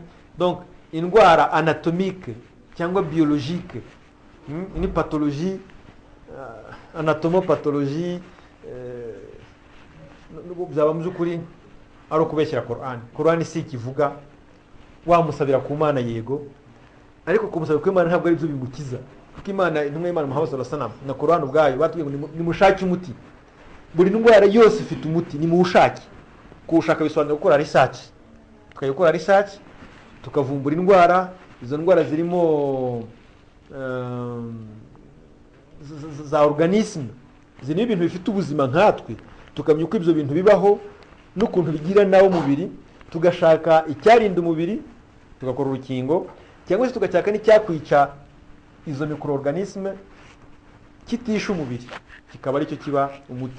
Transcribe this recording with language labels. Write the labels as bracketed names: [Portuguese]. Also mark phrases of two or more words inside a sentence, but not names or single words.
[Kinyarwanda] Donc indwara anatomique cyangwa biologique, ni pathologie, anatomopathologie, byaba mu by'ukuri ari ukubeshyira Korani. Korani si ikivuga, wamusabira ku Mana yego, ariko kumusabira ku Imana ntabwo ari byo bimukiza, kuko Imana, intumwa y'Imana Muhammad [Arabic] صلى الله عليه وسلم [Kinyarwanda] na Korani ubwayo batubwiye ngo nimushake umuti. Buri ndwara yose ifite umuti, ni muwushake. Kuwushaka bisobanura gukora research, tukayikora research tukavumbura indwara. Izo ndwara zirimo za organisme, zini ibintu bifite ubuzima nkatwe, tukamenya uko ibyo bintu bibaho n'ukuntu bigira nawo mubiri, tugashaka icyarinda umubiri tugakora urukingo, cyangwa se tugashaka n'icyakwica izo microorganisme kitisha umubiri, kikaba aricyo kiba umuti.